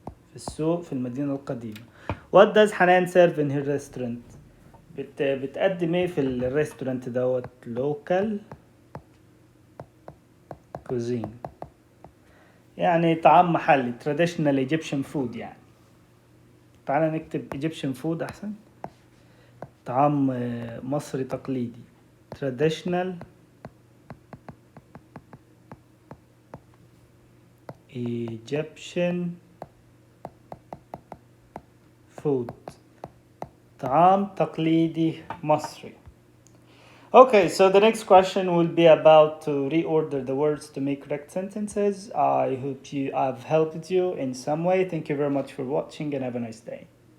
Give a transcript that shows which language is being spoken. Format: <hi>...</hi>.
<ar>في السوق في المدينة القديمة.</ar> <en>What does Hanan serve in her restaurant?</en> <ar>بتقدم ايه في الريستورانت دوت؟ local cuisine يعني طعام محلي</ar> <en>traditional Egyptian food</en> <ar>يعني. تعال نكتب Egyptian food أحسن. طعام مصري تقليدي</ar> <en>traditional Egyptian food</en> <ar>طعام تقليدي مصري.</ar> <en>Okay, so the next question will be about to reorder the words to make correct sentences. I hope I've helped you in some way. Thank you very much for watching and have a nice day.</en>